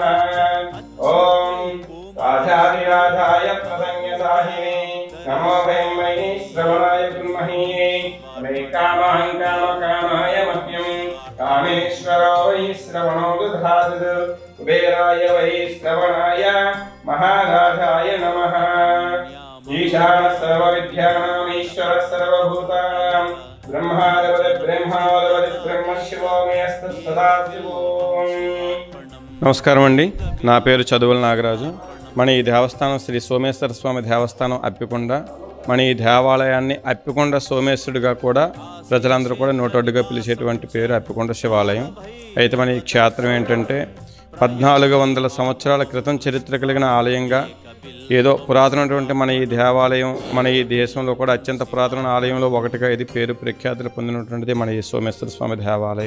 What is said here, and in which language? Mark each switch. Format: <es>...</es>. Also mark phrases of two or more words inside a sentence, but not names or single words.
<sa>ॐ राजाधिराजाय प्रसन्नसाहिने नमो वैमहि श्रवणाय ब्रह्मणे मे कामान् कामकामाय मह्यं कामेश्वरो वै श्रवणो दधातु कुबेराय वै श्रवणाय महाराजाय नमः। ईशानः सर्वविद्यानाम् ईश्वरः सर्वभूतानां ब्रह्मादिपति ब्रह्म शिवो मे अस्तु सदाशिवो।</sa> <te>నమస్కారం అండి, నా పేరు చదువుల నాగరాజు. మన ఈ దేవస్థానం శ్రీ సోమేశ్వర స్వామి దేవస్థానం అప్పికొండ. మన ఈ దేవాలయాన్ని అప్పికొండ సోమేశ్వరుడిగా కూడా ప్రజలందరూ కూడా నోటొడ్డుగా పిలిచేటువంటి పేరు అప్పికొండ శివాలయం. అయితే మన ఈ క్షేత్రం ఏంటంటే 1400 సంవత్సరాల క్రితం చరిత్ర కలిగిన ఆలయంగా, ఏదో పురాతనటువంటి మన ఈ దేవాలయం మన ఈ దేశంలో కూడా అత్యంత పురాతన ఆలయంలో ఒకటిగా ఇది పేరు ప్రఖ్యాతులు పొందినటువంటిది మన ఈ సోమేశ్వర స్వామి దేవాలయం.</te>